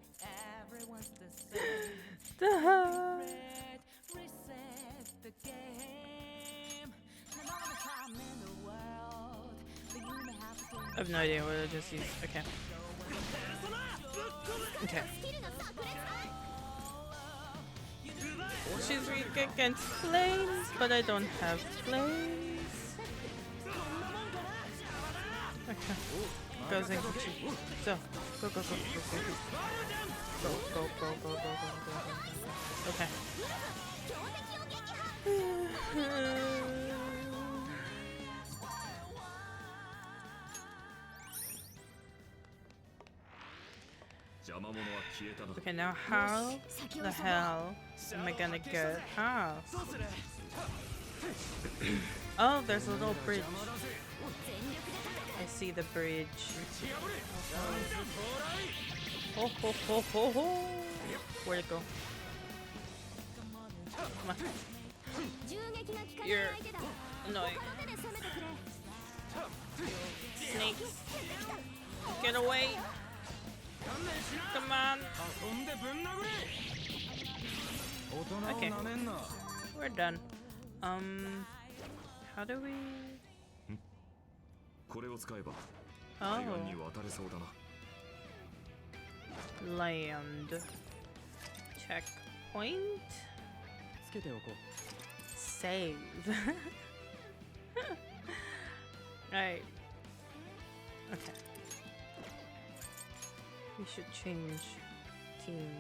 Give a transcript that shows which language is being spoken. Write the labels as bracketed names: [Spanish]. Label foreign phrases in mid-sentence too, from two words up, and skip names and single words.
[English] I have no idea what I just used. Okay. Okay. She's weak against flames, but I don't have flames. Okay. Go Zenkichi. So, go, go, go, go, go, go. Go, go, go, go, go, go, go, go. Okay. Okay, now how the hell am I gonna get past? Oh, there's a little bridge. I see the bridge. Oh, ho, ho, ho, ho. Where'd it go? Come on. You're annoying. Snakes. Get away. Come on. Okay. We're done. How do we? [Japanese] これを使えば [English] Oh. [Japanese] 海岸に渡れそうだな。 [English] Land. Checkpoint. Save. Alright. Okay. We should change teams.